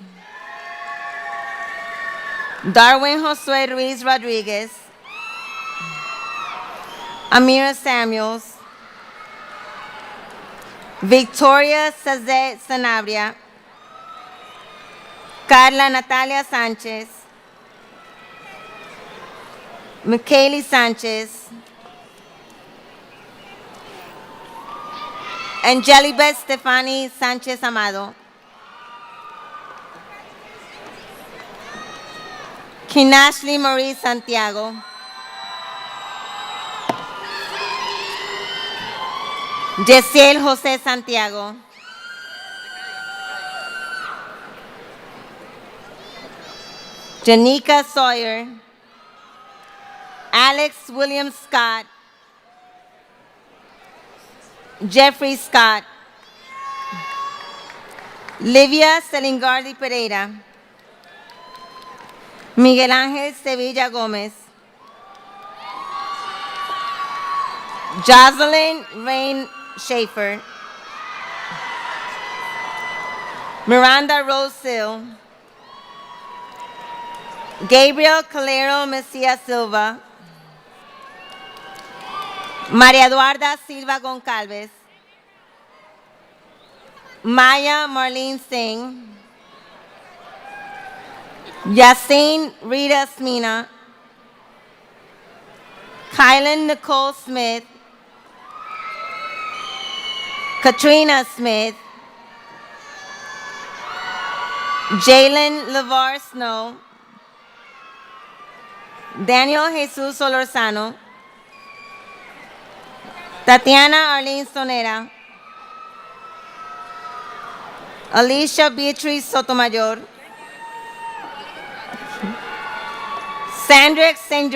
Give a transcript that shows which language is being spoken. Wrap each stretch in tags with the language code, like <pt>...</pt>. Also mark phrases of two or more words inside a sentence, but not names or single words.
<en>Darwin Josué Ruiz Rodríguez. Amira Samuels. Victoria Sazet Sanabria. Carla Natalia Sánchez. Michaeli Sánchez. Angelibet Stefani Sánchez Amado. Kinashley Marie Santiago. Jessiel José Santiago. Janika Sawyer. Alex William Scott. Jeffrey Scott. Livia Selingardi Pereira. Miguel Ángel Sevilla Gómez. Jocelyn Rain Schaefer. Miranda Rose Sill. Gabriel Calero Messia Silva. María Eduarda Silva Goncalves. Maya Marlene Singh. Yasin Rita Smina. Kylan Nicole Smith, Katrina Smith, Jalen LeVar Snow, Daniel Jesus Solorzano, Tatiana Arlene Sonera, Alicia Beatriz Sotomayor, Sandrex St.</en>